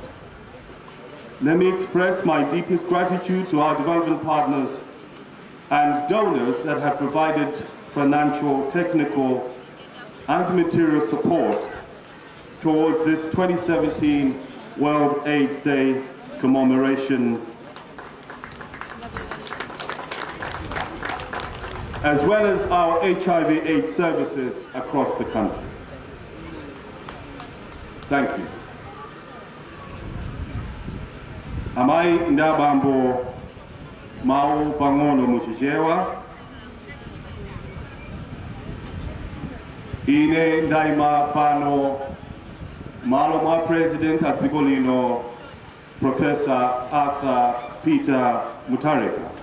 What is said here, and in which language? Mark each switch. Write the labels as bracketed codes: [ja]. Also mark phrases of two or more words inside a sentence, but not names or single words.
[en] Let me express my deepest gratitude to our development partners and donors that have provided financial, technical, and material support towards this 2017 World AIDS Day commemoration, as well as our HIV/AIDS services across the country. Thank you. [ny] Amai ndabambo mau pangono muchichewa. ine ndaima pano malo mwa president a dziko lino Professor Arthur Peter Mutharika.